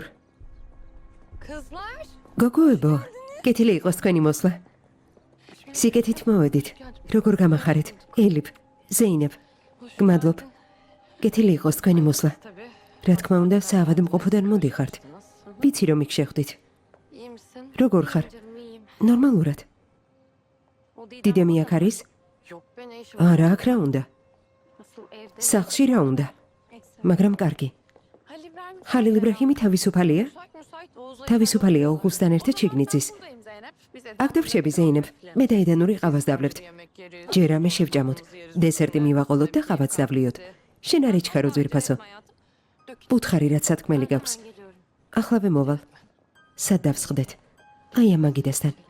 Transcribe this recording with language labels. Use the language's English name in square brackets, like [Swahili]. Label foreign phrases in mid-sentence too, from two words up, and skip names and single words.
[Georgian] Kızlar. გოგოებო, კეთილი იყოს თქვენი მოსვლა. სიკეთით მოვედით. როგორ გამახარეთ? ელიფ, ზეინებ. გმადლობ. კეთილი იყოს თქვენი მოსვლა. Tabii. რა თქმა უნდა, საავადმყოფოდან მოდიხართ. ვიცი რომ იქ შეხვდით. [Turkish] İyi misin? [Georgian] როგორ ხარ? [Turkish] Canım iyiyim. [Georgian] ნორმალურად. [Turkish] O Didem [Georgian] დიდემი burada აქ mı? არის? [Turkish] Yok be ne işi var? [Georgian] არა, აქ რა უნდა? [Turkish] Nasıl evde? [Georgian] სახლში რა უნდა? მაგრამ კარგი. Halil İbrahim. ხალილ იბრაჰიმი თავისუფალია? [Turkish] Müsait Oğuz'la. [Georgian] თავისუფალია ოღუზთან ერთად შიგნიცის. [Turkish] Buradayım Zeynep. Biz [Georgian] აქ დავრჩები ზეინებ. მე და ედანური ყავას დავლებთ. [Turkish] yemek yeriz. [Georgian] ჯერ ამე შევჭამოთ. დესერტი მივაყოლოთ და ყავაც დავლიოთ. შენ არ ეჩქარო ძვირფასო. უთხარი რაც სათქმელი გაქვს. [Turkish] Ben geliyorum. [Georgian] ახლავე მოვალ. სად დავსხდეთ? აი ამ მაგიდასთან.